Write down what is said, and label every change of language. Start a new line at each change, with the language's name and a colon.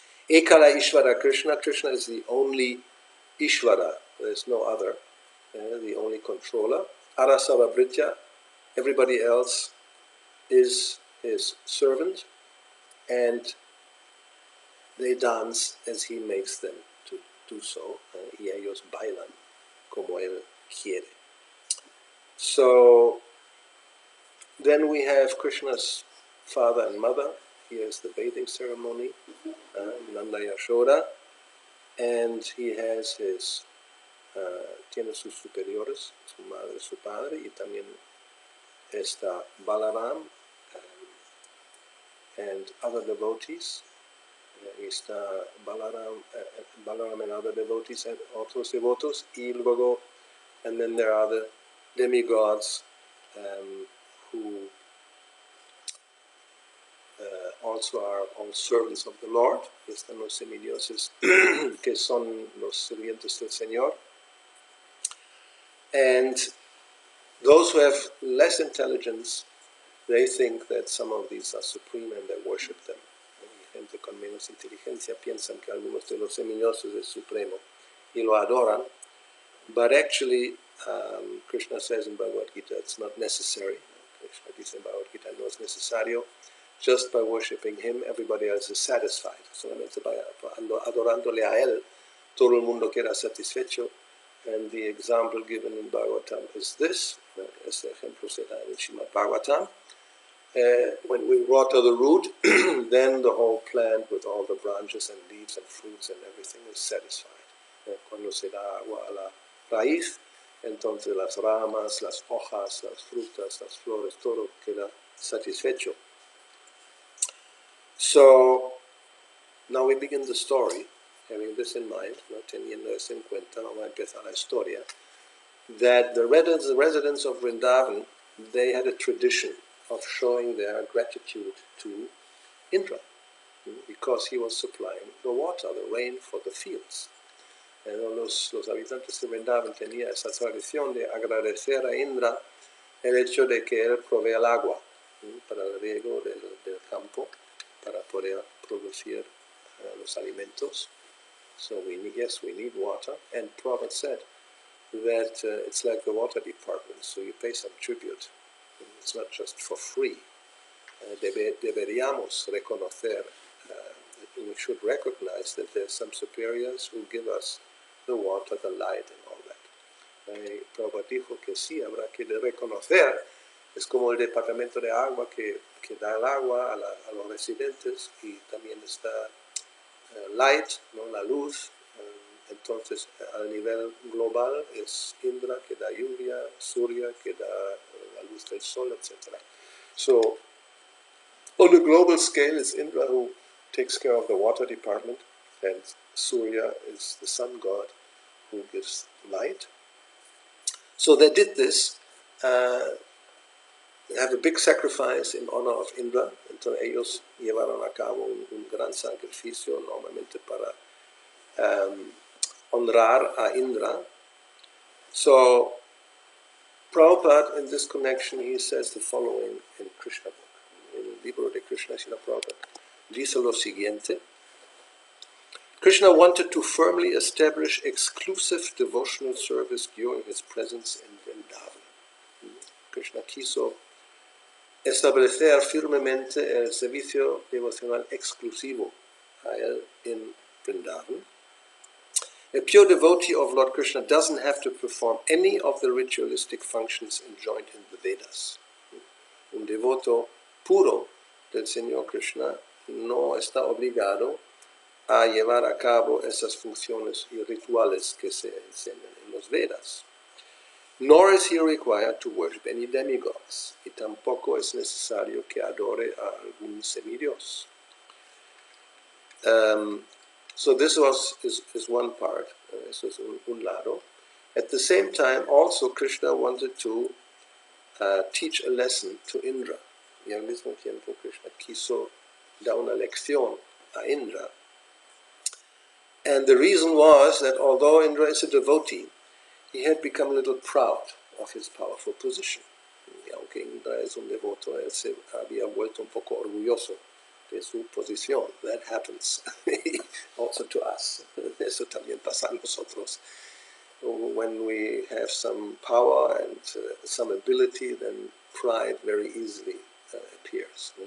English: Ekala Ishvara Krishna. Krishna is the only Ishvara. There is no other. The only controller. Arasava Britya. Everybody else is his servant, and they dance as he makes them to do so.
Spanish: Y ellos bailan como él quiere.
English: So then we have Krishna's father and mother. Here's the bathing ceremony, Nanda Yashoda, and he has his,
Spanish: tiene sus superiores, su madre, su padre, y también está
English: Balaram and other devotees.
Spanish: Está
English: Balaram and other devotees and
Spanish: otros devotos, y luego,
English: and then there are the demigods who also are all servants of the Lord.
Spanish: Están los semidioses que son los sirvientes del Señor.
English: And those who have less intelligence, they think that some of these are supreme and they worship them.
Spanish: Gente con menos inteligencia piensan que algunos de los semidioses es supremo y lo adoran.
English: But actually, Krishna says in Bhagavad Gita, it's not necessary.
Spanish: Krishna dice en Bhagavad Gita, no es necesario.
English: Just by worshipping him, everybody else is satisfied.
Spanish: Solamente adorándole a él, todo el mundo queda satisfecho.
English: And the example given in Bhagavatam is this.
Spanish: Este ejemplo se da en Srimad Bhagavatam.
English: When we water the root, then the whole plant with all the branches and leaves and fruits and everything is satisfied.
Spanish: Cuando se da agua a la raíz, entonces las ramas, las hojas, las frutas, las flores, todo queda satisfecho.
English: So now we begin the story, having this in mind,
Spanish: teniendo eso en cuenta, vamos a empezar la historia,
English: that the residents of Vrindavan, they had a tradition of showing their gratitude to Indra, because he was supplying the water, the rain for the fields.
Spanish: Los habitantes de Vrindavan tenían esa tradición de agradecer a Indra el hecho de que él provee el agua para el riego del campo, para poder producir los alimentos.
English: So we need water. And Prabhupada said that it's like the water department, so you pay some tribute. It's not just for free.
Spanish: Deberíamos reconocer,
English: we should recognize that there's some superiors who give us the water, the light, and all that.
Spanish: Prabhupada dijo que sí, habrá que reconocer, es como el departamento de agua que da el agua a los residentes, y también está light, ¿no? La luz. Entonces, a nivel global es Indra que da lluvia, Surya que da la luz del sol, etc.
English: So, on a global scale, it's Indra who takes care of the water department, and Surya is the sun god who gives light. So they did this, have a big sacrifice in honor of Indra.
Spanish: Entonces ellos llevaron a cabo un gran sacrificio, normalmente para honrar a Indra.
English: So Prabhupada, in this connection, he says the following in Krishna book.
Spanish: En el libro de Krishna, Srila Prabhupada dice lo siguiente.
English: Krishna wanted to firmly establish exclusive devotional service during his presence in Vrindavan.
Spanish: Krishna quiso establecer firmemente el servicio devocional exclusivo a él en Vrindavan.
English: A pure devotee of Lord Krishna doesn't have to perform any of the ritualistic functions enjoined in the Vedas.
Spanish: Un devoto puro del Señor Krishna no está obligado a llevar a cabo esas funciones y rituales que se enseñan en los Vedas.
English: Nor is he required to worship any demigods,
Spanish: y tampoco es necesario que adore a algún semidios.
English: So this is one part,
Spanish: eso es un lado.
English: At the same time, also Krishna wanted to teach a lesson to Indra.
Spanish: Y al mismo tiempo Krishna quiso dar una lección a Indra.
English: And the reason was that although Indra is a devotee, he had become a little proud of his powerful position.
Spanish: Y aunque Indra es un devoto, él se había vuelto un poco orgulloso de su posición.
English: That happens also to us.
Spanish: Eso también pasa a nosotros.
English: When we have some power and some ability, then pride very easily appears.